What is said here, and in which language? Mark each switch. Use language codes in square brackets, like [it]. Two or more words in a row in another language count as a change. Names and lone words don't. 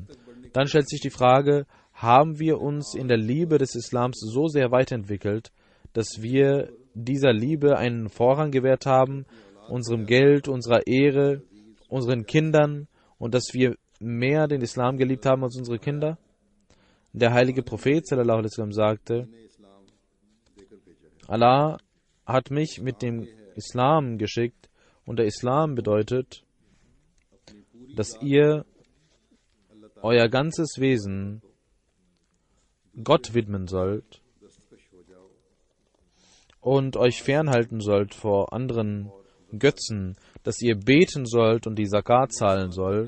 [de] Dann stellt sich die Frage, haben wir uns in der Liebe des Islams so sehr weiterentwickelt, dass wir dieser Liebe einen Vorrang gewährt haben, unserem Geld, unserer Ehre, unseren Kindern, und dass wir mehr den Islam geliebt haben als unsere Kinder? Der heilige Prophet [ar] صلى الله عليه وسلم [de] sagte: Allah hat mich mit dem Islam geschickt, und der Islam bedeutet, dass ihr euer ganzes Wesen Gott widmen sollt und euch fernhalten sollt vor anderen Götzen, dass ihr beten sollt und die Zakat zahlen sollt.